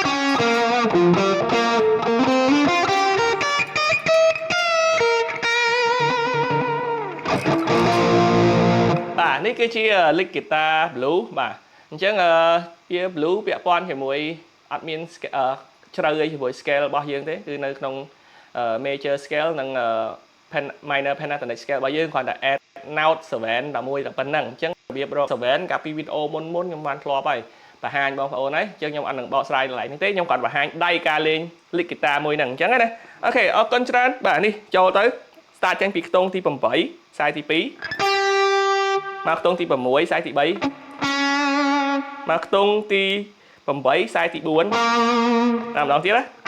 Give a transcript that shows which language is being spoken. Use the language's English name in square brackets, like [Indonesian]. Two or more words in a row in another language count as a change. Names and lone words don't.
[Khmer] បាទនេះគឺជាលីកហ្គីតា blue បាទអញ្ចឹងជា blue ពាក់ព័ន្ធជាមួយអត់មានជ្រៅអីជាមួយ scale របស់យើងទេគឺនៅក្នុង [English] major scale [Khmer] និង [English] minor pentatonic scale [Khmer] របស់យើងគ្រាន់តែ [English] add note 7 [Khmer] តែមួយតែប៉ុណ្្នឹងអញ្ចឹងរបៀបរក7កាលពីវីដេអូមុនខ្ញុំបានធ្លាប់ហើយបង្ហាញបងប្អូនហើយអញ្ចឹងខ្ញុំអត់នឹងបកស្រាយកន្លែងនេះទេខ្ញុំគាត់បង្ហាញដៃការលេងលីកហ្គីតាមួយហ្នឹងអញ្ចឹងណាអូខេអរគុណច្រើនបាទនេះចូលទៅ start ចេញពីខ្ទង់ទី8ខ្សែទី2មកខ្ទង់ទី6ខ្សែទី3មកខ្ទង់ទី8ខ្សែទី4តាមម្ដងទៀតណា